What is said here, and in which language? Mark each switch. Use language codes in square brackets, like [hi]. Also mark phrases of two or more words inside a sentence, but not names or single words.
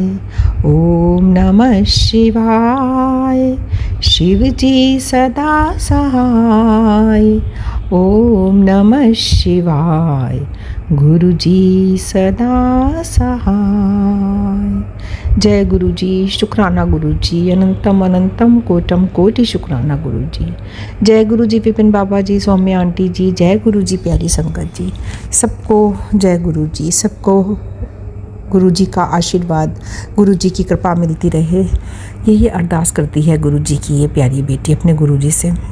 [sa] ओम नमः शिवाय। [hi] शिव जी सदा सहाय। [sa] ओम नमः शिवाय। [hi] गुरु जी सदा सहाय। जय गुरु जी, शुक्राना गुरु जी, अनंतम अनंतम कोटम कोटि शुक्राना गुरु जी। जय गुरु जी विपिन बाबा जी, सौम्या आंटी जी, जय गुरु जी प्यारी संगत जी, सबको जय गुरु जी, सबको गुरु जी का आशीर्वाद, गुरु जी की कृपा मिलती रहे, यही अरदास करती है गुरु जी की ये प्यारी बेटी अपने गुरु जी से।